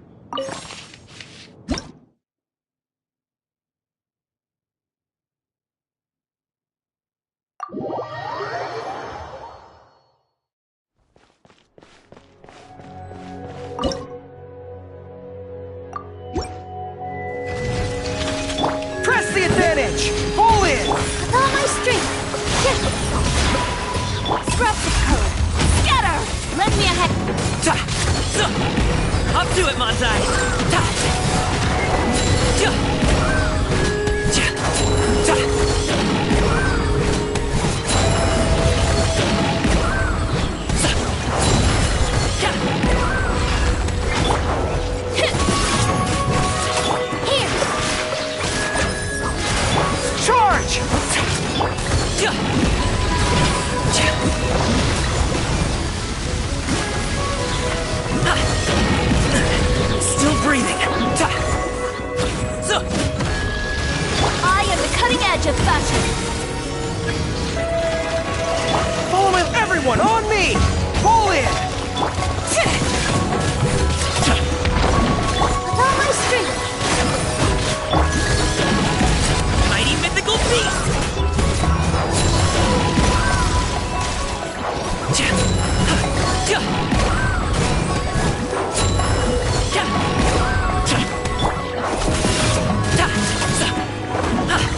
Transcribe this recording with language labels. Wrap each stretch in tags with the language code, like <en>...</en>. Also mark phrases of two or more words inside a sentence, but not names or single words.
<en>Press the advantage! Pull in! With all my strength. Disrupt the code. Scatter! Lend me a hand. Ta! So! Up to it, Montai! Ta! Ja! Ja! Ta! Sa! Ja! Here! Charge! Ja! Ja! Still breathing. Ta! So! I am the cutting edge of fashion. Following everyone on me! Pull in! With all my strength. Mighty mythical beast! Ja! Ha! Ja! Ja! Ja! Ta! Sa! Ha!</en>